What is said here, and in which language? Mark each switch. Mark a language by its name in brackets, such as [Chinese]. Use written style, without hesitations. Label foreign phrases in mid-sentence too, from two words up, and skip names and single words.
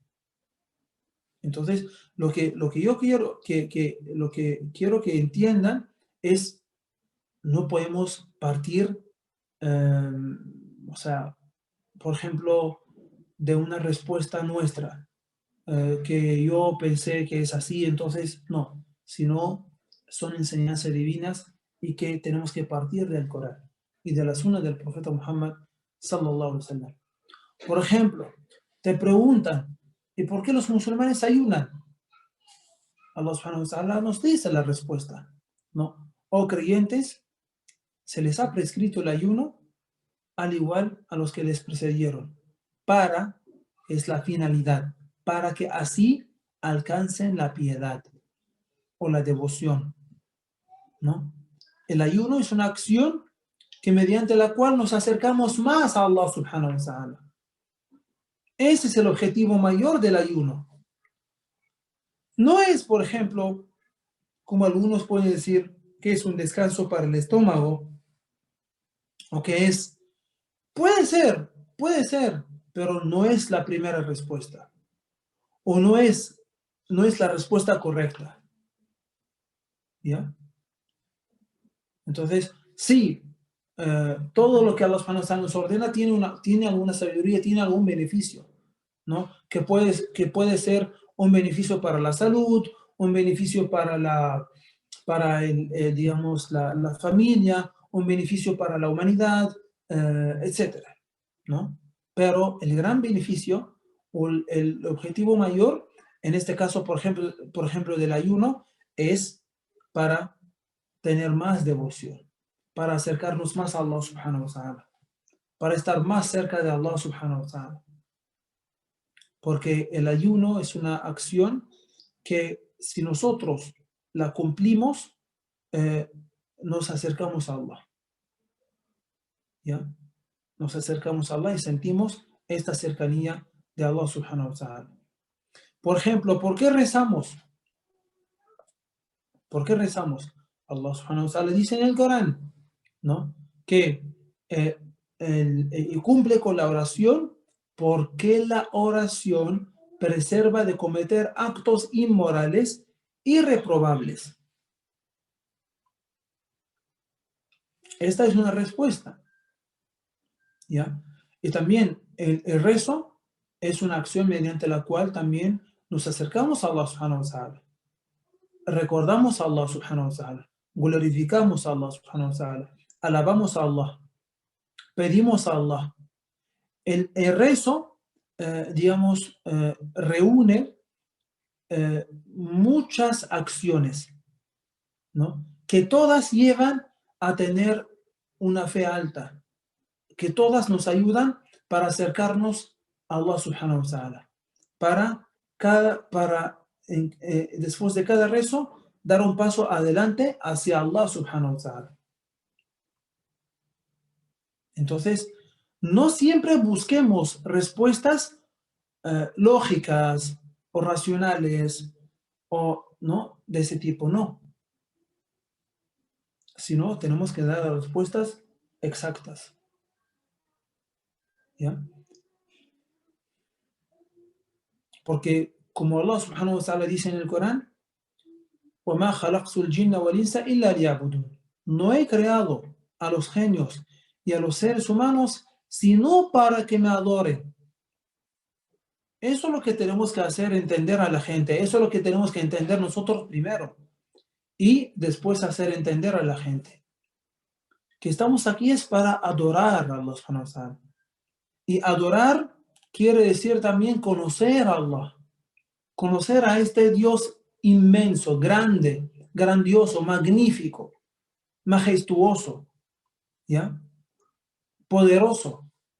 [Spanish] Entonces, lo que yo quiero lo que quiero que entiendan es, no podemos partir, eh, o sea, por ejemplo, de una respuesta nuestra, que yo pensé que es así, entonces no, sino son enseñanzas divinas y que tenemos que partir del Corán y de la Sunna del profeta Muhammad [Arabic] صلى الله عليه وسلم. [Spanish] Por ejemplo, te preguntan, ¿y por qué los musulmanes ayunan? Allah [Arabic] سبحانه وتعالى [Spanish] nos dice la respuesta, ¿no? Oh creyentes, se les ha prescrito el ayuno al igual a los que les precedieron, para, es la finalidad, para que así alcancen la piedad o la devoción, ¿no? El ayuno es una acción que mediante la cual nos acercamos más a Allah [Arabic] سبحانه وتعالى. [Spanish] Ese es el objetivo mayor del ayuno. No es, por ejemplo, como algunos pueden decir, que es un descanso para el estómago, o que es, puede ser, pero no es la primera respuesta, o no es la respuesta correcta, ¿ya? Entonces, sí, todo lo que Allah [Arabic] سبحانه وتعالى [Spanish] nos ordena tiene alguna sabiduría, tiene algún beneficio, ¿no? Que puede ser un beneficio para la salud, un beneficio para digamos, la familia, un beneficio para la humanidad, etcétera, ¿no? Pero el gran beneficio o el objetivo mayor, en este caso, por ejemplo, del ayuno, es para tener más devoción, para acercarnos más a Allah [Arabic] سبحانه وتعالى, [Spanish] para estar más cerca de Allah [Arabic] سبحانه وتعالى. [Spanish] Porque el ayuno es una acción que si nosotros la cumplimos, eh, nos acercamos a Allah, ¿ya? Nos acercamos a Allah y sentimos esta cercanía de Allah [Arabic] سبحانه وتعالى. [Spanish] Por ejemplo, ¿por qué rezamos? ¿Por qué rezamos? Allah [Arabic] سبحانه وتعالى [Spanish] dice en el Corán, ¿no? Que y cumple con la oración porque la oración preserva de cometer actos inmorales y reprobables. Esta es una respuesta, ¿ya? Y también el rezo es una acción mediante la cual también nos acercamos a Allah [Arabic] سبحانه وتعالى. [Spanish] Recordamos a Allah [Arabic] سبحانه وتعالى, [Spanish] glorificamos a Allah [Arabic] سبحانه وتعالى, [Spanish] alabamos a Allah, pedimos a Allah. El rezo, digamos, reúne muchas acciones, ¿no? Que todas llevan a tener una fe alta, que todas nos ayudan para acercarnos a Allah [Arabic] سبحانه وتعالى, [Spanish] después de cada rezo, dar un paso adelante hacia Allah [Arabic] سبحانه وتعالى. [Spanish] Entonces, no siempre busquemos respuestas lógicas o racionales o no de ese tipo, no. Sino tenemos que dar respuestas exactas. ¿Ya? Porque como Allah [Arabic] سبحانه وتعالى [Spanish] dice en el Corán, [Arabic] وَمَا خَلَقْتُ الْجِنَّ وَالْإِنسَ إِلَّا لِيَعْبُدُونِ. [Spanish] No he creado a los genios y a los seres humanos sino para que me adoren. Eso es lo que tenemos que hacer, entender a la gente. Eso es lo que tenemos que entender nosotros primero y después hacer entender a la gente. Que estamos aquí es para adorar a Allah [Arabic] سبحانه وتعالى. [Spanish] Y adorar quiere decir también conocer a Allah. Conocer a este Dios inmenso, grande, grandioso, magnífico, majestuoso, ¿ya? Poderoso.